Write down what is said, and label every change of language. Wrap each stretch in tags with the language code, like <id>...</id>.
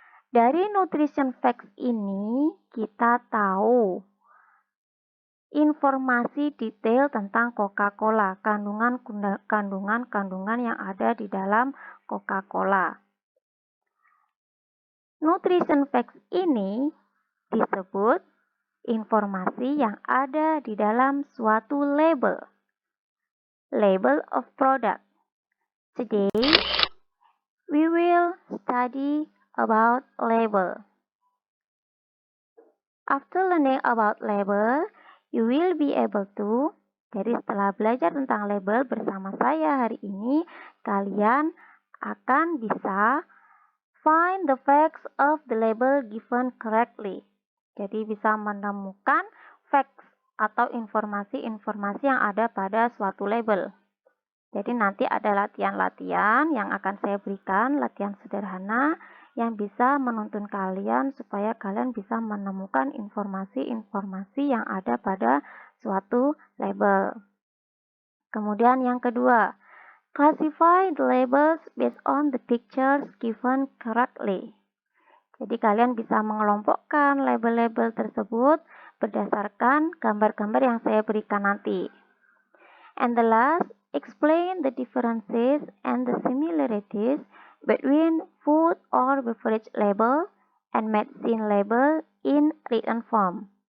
<id>Dari nutrition facts ini, kita tahu informasi detail tentang Coca-Cola, kandungan yang ada di dalam Coca-Cola. Nutrition facts ini disebut informasi yang ada di dalam suatu label.</id> <en>Label of product. Today, we will study about label. After learning about label, you will be able to,</en> <id>jadi setelah belajar tentang label bersama saya hari ini, kalian akan bisa</id> <en>find the facts of the label given correctly.</en> <id>Jadi bisa menemukan facts atau informasi-informasi yang ada pada suatu label. Jadi nanti ada latihan-latihan yang akan saya berikan, latihan sederhana yang bisa menuntun kalian supaya kalian bisa menemukan informasi-informasi yang ada pada suatu label. Kemudian yang kedua,</id> <en>classify the labels based on the pictures given correctly.</en> <id>Jadi kalian bisa mengelompokkan label-label tersebut berdasarkan gambar-gambar yang saya berikan nanti.</id> <en>And the last, explain the differences and the similarities between food or beverage label and medicine label in written form.</en>